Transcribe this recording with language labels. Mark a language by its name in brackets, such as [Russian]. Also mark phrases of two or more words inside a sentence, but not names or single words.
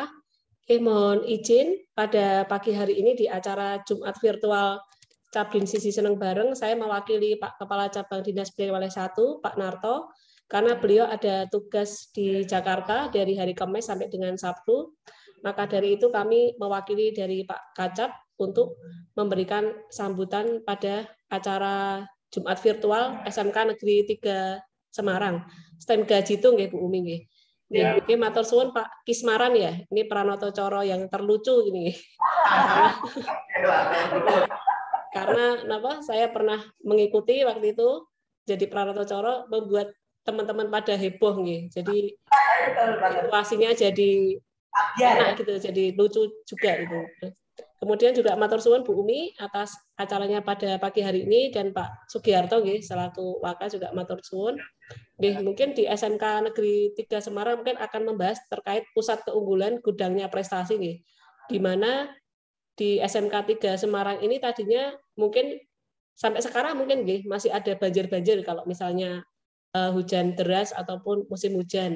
[Indonesian] Mohon izin pada pagi hari ini di acara Jumat virtual Cabin Siji Seneng Bareng, saya mewakili Pak Kepala Cabang Dinas Wilayah 1, Pak Narto, karena beliau ada tugas di Jakarta dari hari Kamis sampai dengan Sabtu. Maka dari itu kami mewakili dari Pak Kacap untuk memberikan sambutan pada acara Jumat virtual SMK Negeri 3 Semarang. STEM gaji itu nggih Bu Umi nggih. [Javanese] Nggih, matur suwun Pak Kismaran ya. [Indonesian] Ini Pranoto Coro yang terlucu ini. Karena kenapa saya pernah mengikuti waktu itu jadi Pranoto Coro membuat teman-teman pada heboh nih. Jadi situasinya jadi enak gitu, jadi lucu juga itu. Kemudian juga [Javanese] matur suwun [Indonesian] Bu Umi atas acaranya pada pagi hari ini dan Pak Sugiarto nggih selaku Waka juga [Javanese] matur suwun. [Indonesian] Nggih, mungkin di SMK Negeri 3 Semarang mungkin akan membahas terkait pusat keunggulan gudangnya prestasi nggih. Di mana di SMK 3 Semarang ini tadinya mungkin sampai sekarang mungkin nggih masih ada banjir-banjir kalau misalnya hujan deras ataupun musim hujan.